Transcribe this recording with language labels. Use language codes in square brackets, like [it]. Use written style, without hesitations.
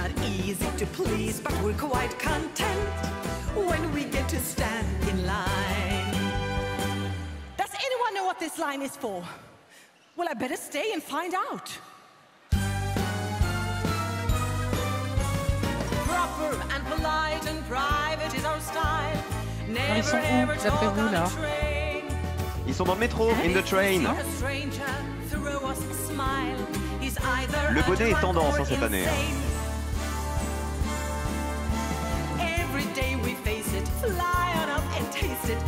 [en] Not easy to please, but we're quite content when we get to stand in line. Does anyone know what this line is for? Well, I better stay and find out. Proper and polite and private is our style. [fr] Alors, ils sont où, d'après vous, là? Ils sont dans le métro, [en] in the train. [fr] Le bonnet est tendance hein, cette année. [en] Every day we face it, fly on up and taste it.